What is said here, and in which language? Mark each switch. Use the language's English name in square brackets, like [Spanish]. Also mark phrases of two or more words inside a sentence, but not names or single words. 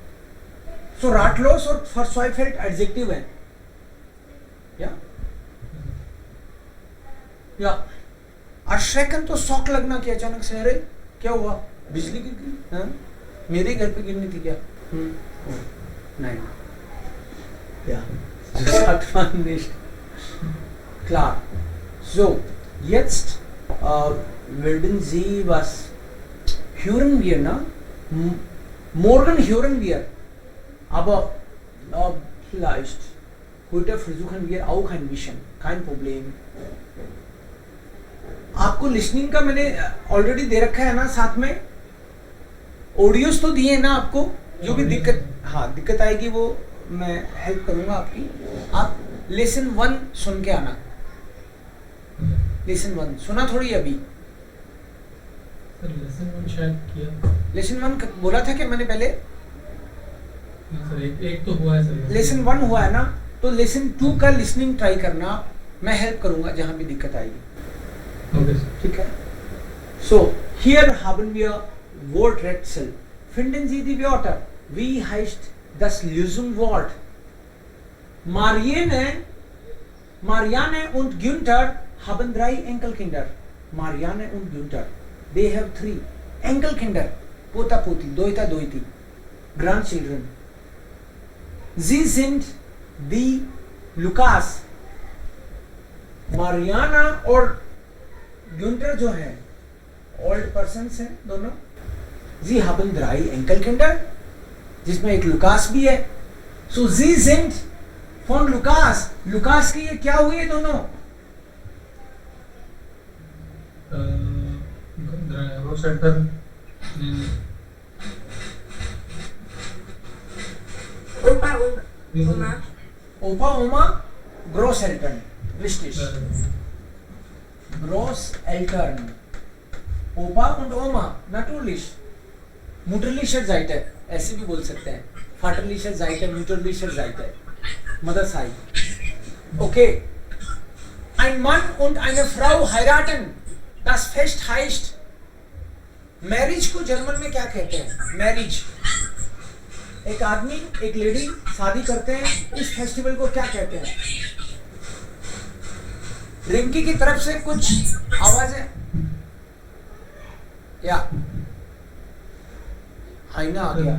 [Hindi] सो राटलोस और फर्स्वाइफेल्ट एडजेक्टिव है या अश्रेकन तो शौक लगना कि अचानक से अरे क्या हुआ, बिजली गिर गई, हाँ? मेरे घर पे गिरनी थी क्या? नहीं या nicht. [German] Klar. So, jetzt werden Sie was hören wir, ne? Morgen hören wir. Aber vielleicht heute versuchen wir auch ein bisschen. Kein Problem. [Hindi] आपको लिसनिंग का मैंने ऑलरेडी दे रखा है ना, साथ में ऑडियोज तो दिए हैं ना आपको। जो भी दिक्कत आएगी वो मैं हेल्प करूंगा आपकी। आप लेसन 1 सुन के आना। लेसन 1 सुना थोड़ी अभी? सर लेसन 1 शायद किया। लेसन 1 बोला था कि मैंने पहले? सर एक तो हुआ है सर। लेसन 1 हुआ है ना, तो लेसन 2 का लिसनिंग ट्राई करना, मैं हेल्प करूंगा जहां भी दिक्कत आएगी। ओके सर, ठीक है। [English] so here [German] haben wir Worträtsel. Finden Sie die Wörter. Wie heißt das Lösungswort? Marianne und Günther haben 3 Enkelkinder. Marianne und Günther, [English] they have 3 Enkelkinder, [Hindi] पोता पोती, दोहता दोहती, [English] grandchildren. [German] Sie sind die Lukas. [Hindi] Mariana और Günther जो है [English] old persons [Hindi] हैं दोनों। [German] Sie haben 3 Enkelkinder, [Hindi] जिसमें एक लुकास भी है। [German] So sie sind von Lukas. [Hindi] लुकास की ये क्या हुई है दोनों? [German] ग्रोसएल्टर्न, Opa und Oma. Opa, Oma, Großeltern. Richtig. Großeltern. Opa und Oma, natürlich. Mutterlicher Seite, [Hindi] ऐसे भी बोल सकते हैं। [German] Vaterlicher Seite, Mütterlicher Seite, [English] Mother side. Okay. [German] Ein Mann und eine Frau heiraten. Das Fest heißt [Hindi] मैरिज को जर्मन में क्या कहते हैं? मैरिज। एक आदमी एक लेडी शादी करते हैं, इस फेस्टिवल को क्या कहते हैं? रिंकी की तरफ से कुछ आवाजें या आईना आ गया।